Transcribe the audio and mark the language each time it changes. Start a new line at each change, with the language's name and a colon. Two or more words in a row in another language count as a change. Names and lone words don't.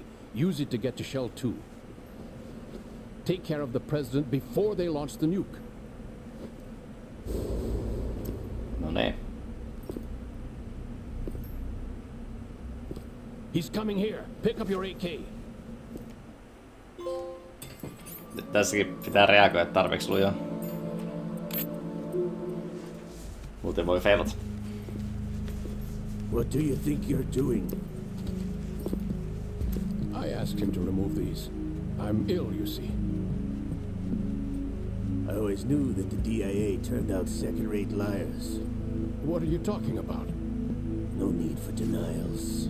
English: Use it to get to Shell 2. Take care of the president before they launch the nuke.
Finnish: No niin.
English: He's coming here. Pick up your AK.
Finnish: Tässäkin pitää reagoida tarpeeksi lujaa. Muuten voi feilata.
English: What do you think you're doing? I asked him to remove these. I'm ill, you see. I always knew that the DIA turned out second-rate liars. What are you talking about? No need for denials.